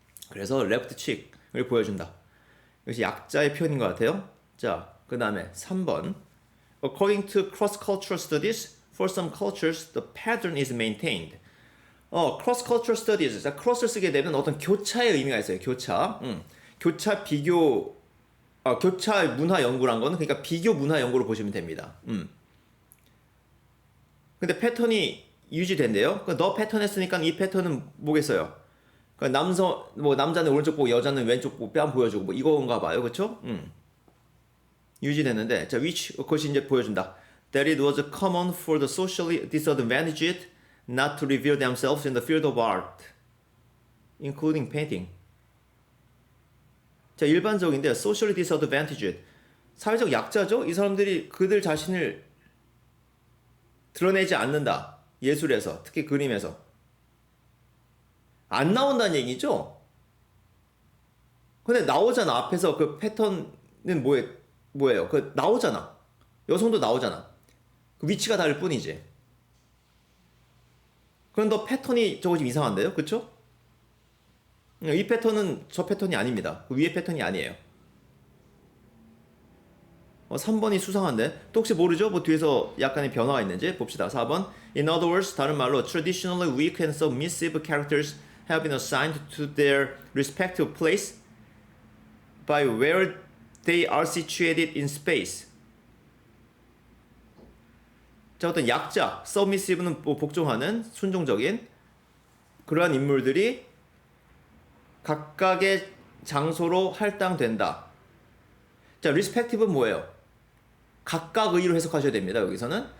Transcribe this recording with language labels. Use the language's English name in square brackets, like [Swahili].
[Korean] 그래서 left cheek을 보여준다. 이것이 약자의 표현인 것 같아요. 자, 그 다음에 3번. [English] According to cross-cultural studies, for some cultures, the pattern is maintained. cross-cultural studies. [Korean] 자, cross를 쓰게 되면 어떤 교차의 의미가 있어요. 교차. 교차 비교, 교차 문화 연구란 거는 그러니까 비교 문화 연구로 보시면 됩니다. 근데 패턴이 유지된대요. 너 패턴 했으니까 이 패턴은 뭐겠어요? 남자는 오른쪽 보고 여자는 왼쪽 보고 뺨 보여주고 뭐 이건가 봐요. 그쵸? 유지되는데, 자, which, 그것이 이제 보여준다. [English] That it was common for the socially disadvantaged not to reveal themselves in the field of art, including painting. [Korean] 자, 일반적인데, [English] socially disadvantaged. [Korean] 사회적 약자죠? 이 사람들이 그들 자신을 드러내지 않는다. 예술에서, 특히 그림에서. 안 나온다는 얘기죠? 근데 나오잖아. 앞에서 그 패턴은 뭐예요? 그 나오잖아. 여성도 나오잖아. 그 위치가 다를 뿐이지. 그럼 너 패턴이 저거 좀 이상한데요? 그쵸? 이 패턴은 저 패턴이 아닙니다. 그 위에 패턴이 아니에요. 3번이 수상한데? 또 혹시 모르죠? 뭐 뒤에서 약간의 변화가 있는지 봅시다. 4번. [English] In other words, [Korean] 다른 말로 [English] traditionally weak and submissive characters have been assigned to their respective place by where they are situated in space. [Korean] 자, 어떤 약자, submissive는 복종하는, 순종적인 그러한 인물들이 각각의 장소로 할당된다. 자, respective는 뭐예요? 각각 의로 해석하셔야 됩니다. 여기서는.